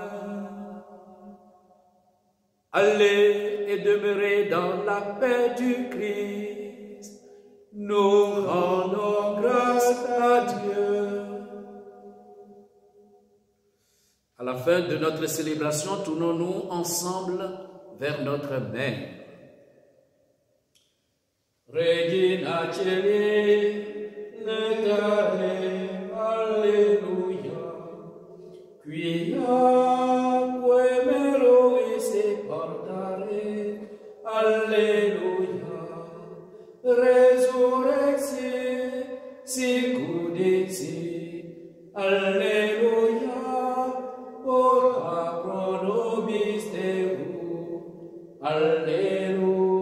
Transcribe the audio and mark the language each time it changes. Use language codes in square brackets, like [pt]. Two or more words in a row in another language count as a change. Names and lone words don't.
[fr] Allez et demeurez dans la paix du Christ. Nous rendons grâce à Dieu. À la fin de notre célébration, tournons-nous ensemble vers notre Mère. [la] Regina Celi, letare, alleluia, quia merois e portare, alleluia, resurrexi, sicudixi, alleluia, ora pro nobis Deo, alleluia.